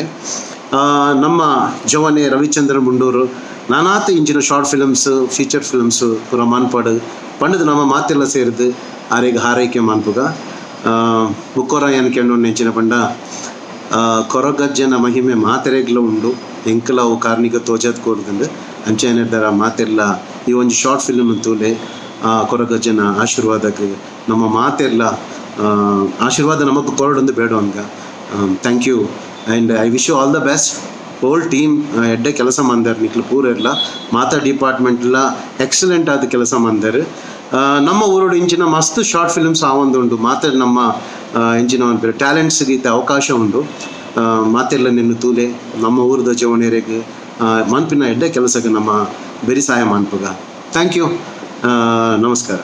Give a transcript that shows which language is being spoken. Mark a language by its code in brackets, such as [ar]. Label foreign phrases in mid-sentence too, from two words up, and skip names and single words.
[tcy] ನಮ್ಮ ಜವನೆ ರವಿಚಂದ್ರ ಮುಂಡೂರು ನಾನಾತ ಇಂಚಿನ [en] short films feature films [tcy] ಪೂರ ಮಾನ್ಪಾಡು ಪಂಡದು ನಮ್ಮ ಮಾತೆಲ್ಲ ಸೇರಿದು ಆರೆಗೆ ಹಾರೈಕೆ ಮಾನ್ಪುಗ ಬುಕ್ಕೋರ ಏನು ಕೇಳೋಣ ನೆಂಚಿನ ಪಂಡ ಕೊರಗಜ್ಜನ ಮಹಿಮೆ ಮಾತೆರೆಗ್ಲ ಉಂಡು ಎಂಕಲ ಅವು ಕಾರ್ಣಿಕ ತೋಜದ್ ಕೋರ್ದಂಡು ಅಂಚೆನಡ್ದರ ಮಾತೆಲ್ಲ ಈ ಒಂದು [en] short film [tcy] ತೂಲೆ ಕೊರಗಜ್ಜನ ಆಶೀರ್ವಾದಕ್ಕೆ ನಮ್ಮ ಮಾತೆಲ್ಲ ಆಶೀರ್ವಾದ ನಮಗೆ ಕೊರಡೊಂದು ಬೇಡ ಹಂಗ [en] thank you and I wish you all the best whole team [tcy] ಎಡ್ಡೆ ಕೆಲಸ ಮಂದಾರ ನಿಕ್ಲು ಪೂರೆಲ್ಲ ಮಾತಾ ಡಿಪಾರ್ಟ್ಮೆಂಟ್ಲ ಎಕ್ಸಲೆಂಟ್ ಆದ ಕೆಲಸ ಮಂದಾರು ನಮ್ಮ ಊರೋಡು ಇಂಚಿನ ಮಸ್ತ್ [en] short films [tcy] ಆವೊಂದುಂಡು ಮಾತಾಡಿ ನಮ್ಮ ಇಂಚಿನ ಒಂದು ಟ್ಯಾಲೆಂಟ್ಸ್ಗೆ ಇತ್ತ ಅವಕಾಶ ಉಂಡು ಮಾತೆಲ್ಲ ನಿನ್ನ ತೂಲೆ ನಮ್ಮ ಊರದ ಜವನೇರೆಗೆ ಮನ್ಪಿನ ಎಡ್ಡೆ ಕೆಲಸಕ್ಕೆ ನಮ್ಮ ಬೆರಿ ಸಹಾಯ ಮನ್ಪುಗ [en] thank you [tcy] ನಮಸ್ಕಾರ.